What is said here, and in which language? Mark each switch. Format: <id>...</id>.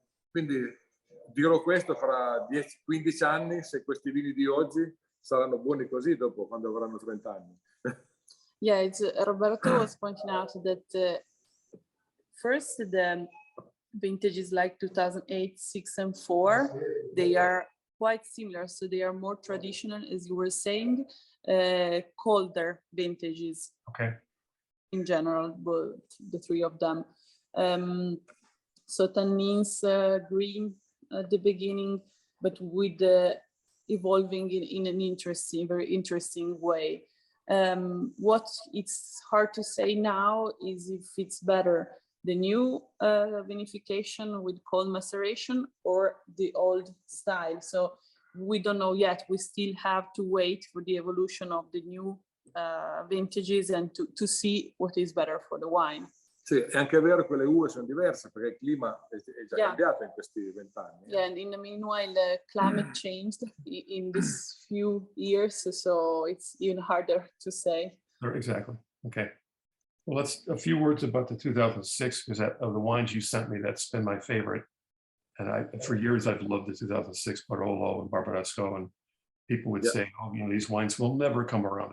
<it>Quindi dirò questo fra 10-15 anni, se questi vini di oggi saranno buoni così dopo, quando avranno 30 anni.</it> <en>Yeah, Roberto was pointing out that first the vintages like 2008, 6, and 4, they are quite similar. So they are more traditional, as you were saying, colder vintages. Okay. In general, both the 3 of them. So tannins green at the beginning, but with evolving in an interesting, very interesting way. What it's hard to say now is if it's better the new vinification with cold maceration or the old style. So we don't know yet. We still have to wait for the evolution of the new vintages and to see what is better for the wine.</en> <it>Sì, è anche vero che le uve sono diverse perché il clima è già cambiato in questi 20 anni.</it> <en>Yeah, and in the meanwhile, climate changed in these few years, so it's even harder to say. Exactly. Okay. Well, a few words about the 2006, because of the wines you sent me, that's been my favorite. And for years, I've loved the 2006 Barolo and Barbaresco, and people would say, oh, these wines will never come around.</en>